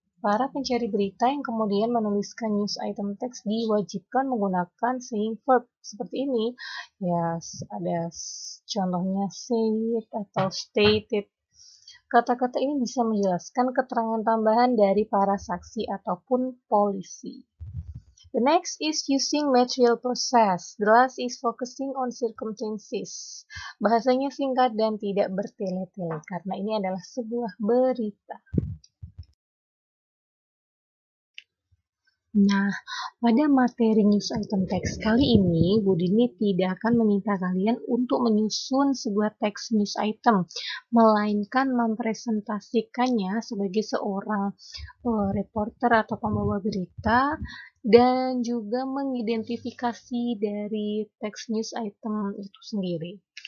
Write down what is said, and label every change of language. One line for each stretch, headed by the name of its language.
Indonesian: Para pencari berita yang kemudian menuliskan news item text diwajibkan menggunakan saying verb seperti ini. Ya, ada contohnya said atau stated. Kata-kata ini bisa menjelaskan keterangan tambahan dari para saksi ataupun polisi.
English: The next is using material process. The last is focusing on circumstances.
Indonesian: Bahasanya singkat dan tidak bertele-tele karena ini adalah sebuah berita. Nah, pada materi news item text kali ini, Bu Dini tidak akan meminta kalian untuk menyusun sebuah teks news item, melainkan mempresentasikannya sebagai seorang reporter atau pembawa berita, dan juga mengidentifikasi dari teks news item itu sendiri.